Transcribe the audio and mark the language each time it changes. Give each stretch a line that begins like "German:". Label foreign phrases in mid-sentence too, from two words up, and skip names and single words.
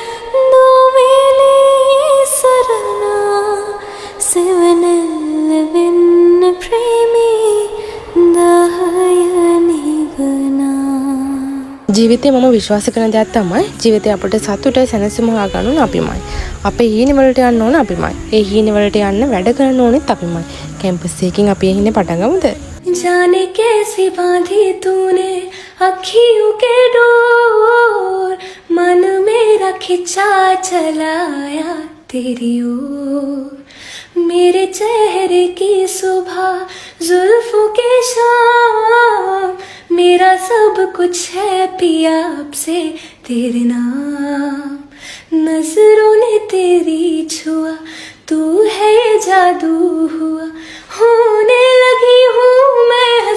Sinhala: නොවිලී සරණා සෙවනැල්ල වෙන්න ප්‍රේමී දාහය නිවනා. ජීවිතේ මම විශ්වාස කරන දෙයක් තමයි ජීවිතේ අපිට සතුට සැනසීම හොයාගන්න ඕන අපිමයි. අපේ හීන වලට යන්න ඕන අපිමයි. ඒ හීන වලට යන්න වැඩ කරන්න ඕනෙත් අපිමයි. කැම්පස් එකකින් අපි ඒ හීනේ පටන් ගමුද?
Hindi: जाने कैसे बांधी तूने अखियों के डोर मन मेरा खिंचा चलाया तेरी ओर मेरे चेहरे की सुबह जुल्फों के शाम मेरा सब कुछ है पिया अब से तेरे नाम नजरों ने तेरी छुआ तू है ये जादू हुआ होने लगी हूँ मैं